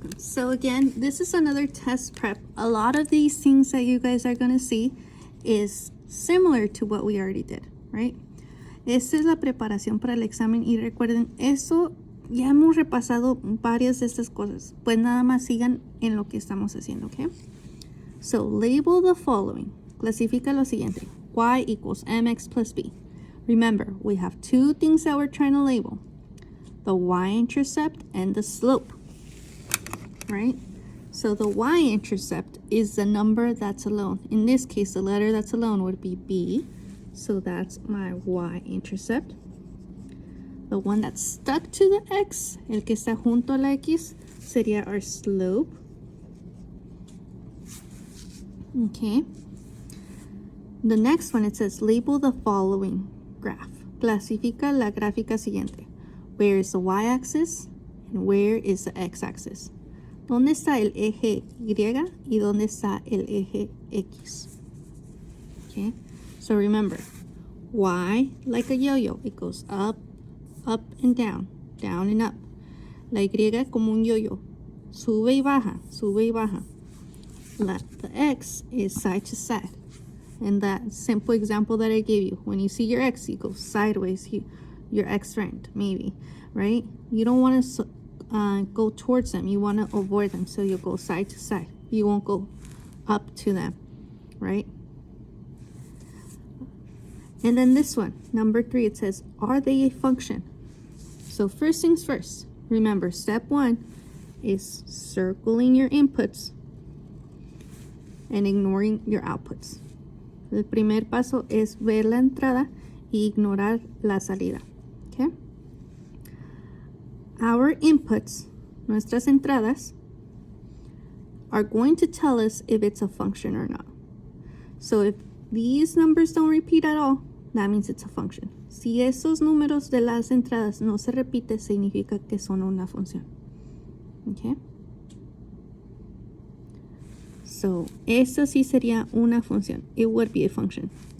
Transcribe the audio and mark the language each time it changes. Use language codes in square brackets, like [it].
[en] So again, this is another test prep. A lot of these things that you guys are going to see is similar to what we already did, right? [es] Esta es la preparación para el examen y recuerden, eso ya hemos repasado varias de estas cosas. Pues nada más sigan en lo que estamos haciendo, ¿ok? [en] So, label the following. [es] Clasifica lo siguiente. [en] Y equals mx plus b. Remember, we have two things that we're trying to label. The y-intercept and the slope, right? So the y-intercept is the number that's alone. In this case, the letter that's alone would be b. So that's my y-intercept. The one that's stuck to the x, [es] el que está junto a la x, [en] sería our slope. Okay. The next one, it says label the following graph. [es] Clasifica la gráfica siguiente. [en] Where is the y-axis and where is the x-axis? [es] ¿Dónde está el eje Y y dónde está el eje X? [en] Okay, so remember, y like a yo-yo, it goes up, up and down and up. [es] La Y como un yo-yo, sube y baja, sube y baja. [en] The x is side to side. And that simple example that I gave you, when you see your x, you go sideways, your x friend, maybe, right? You don't want to go towards them. You want to avoid them. So you'll go side to side. You won't go up to them, right? And then this one, number 3, it says, are they a function? So first things first, remember, step 1 is circling your inputs and ignoring your outputs. [es] El primer paso es ver la entrada y ignorar la salida. [en] Okay? Our inputs, [es] nuestras entradas, [en] are going to tell us if it's a function or not. So if these numbers don't repeat at all, that means it's a function. [es] Si esos números de las entradas no se repite, significa que son una función. Okay? [en] So, [es] eso sí sería una función. [en] It would be a function.